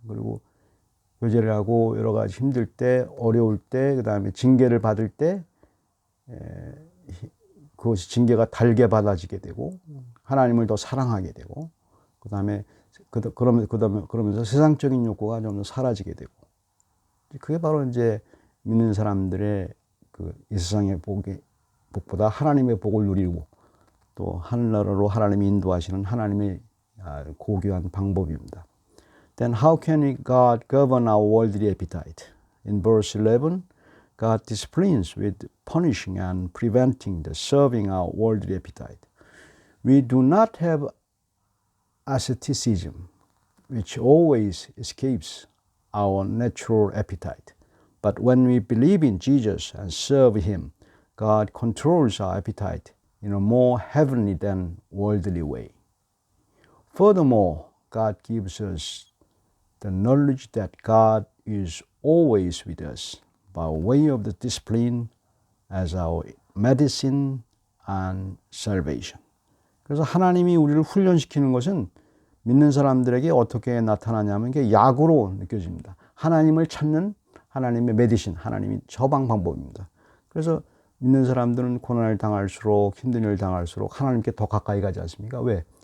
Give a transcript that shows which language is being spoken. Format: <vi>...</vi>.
<ko>그리고 교제를 하고 여러 가지 힘들 때, 어려울 때, 그다음에 징계를 받을 때 그것이 징계가 달게 받아지게 되고 하나님을 더 사랑하게 되고 그다음에 그러면서 세상적인 욕구가 좀 더 사라지게 되고 그게 바로 이제 믿는 사람들의 이 세상의 복보다 하나님의 복을 누리고 또 하늘나라로 하나님이 인도하시는 하나님의 고귀한 방법입니다.</ko> <en>Then how can God govern our worldly appetite? In verse 11, God disciplines with punishing and preventing the serving our worldly appetite. We do not have asceticism, which always escapes our natural appetite. But when we believe in Jesus and serve Him, God controls our appetite in a more heavenly than worldly way. Furthermore, God gives us the knowledge that God is always with us by way of the discipline as our medicine and salvation.</en> <ko>그래서 하나님이 우리를 훈련시키는 것은 믿는 사람들에게 어떻게 나타나냐면 이게 약으로 느껴집니다. 하나님을 찾는 하나님의 메디신, 하나님이 처방 방법입니다. 그래서 믿는 사람들은 고난을 당할수록 힘든 일을 당할수록 하나님께 더 가까이 가지 않습니까? 왜?</ko>